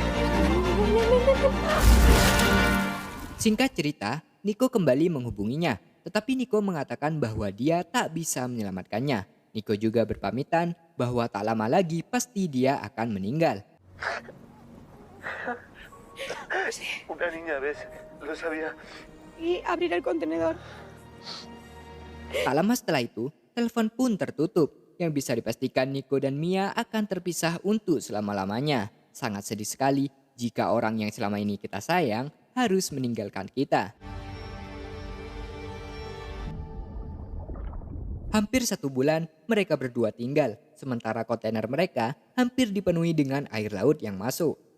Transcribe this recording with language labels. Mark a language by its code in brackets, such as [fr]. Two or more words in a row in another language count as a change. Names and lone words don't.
[id] Singkat cerita, Nico kembali menghubunginya. tetapi Nico mengatakan bahwa dia tak bisa menyelamatkannya. Nico juga berpamitan bahwa tak lama lagi pasti dia akan meninggal. [es] Una niña, ¿ves? Lo sabía. Y abrir el contenedor. [id] Tak lama setelah itu, telepon pun tertutup. Yang bisa dipastikan Nico dan Mia akan terpisah untuk selama-lamanya. Sangat sedih sekali jika orang yang selama ini kita sayang harus meninggalkan kita. Hampir 1 bulan mereka berdua tinggal, sementara kontainer mereka hampir dipenuhi dengan air laut yang masuk.